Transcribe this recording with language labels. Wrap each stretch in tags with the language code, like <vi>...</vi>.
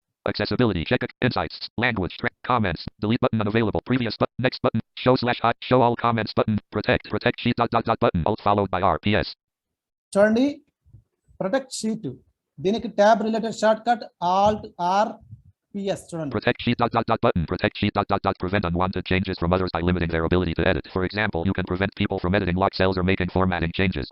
<en>Accessibility, check insights, language, comments, delete button unavailable, previous button, next button, show all comments button, protect sheet button, alt followed by RPS.</en> <te>చూడండి, protect sheet, దీనికి tab related short cut Alt are PS. చూడండి,</te> <en>protect sheet prevent unwanted changes from others by limiting their ability to edit. For example, you can prevent people from editing locked cells or making formatting changes.</en>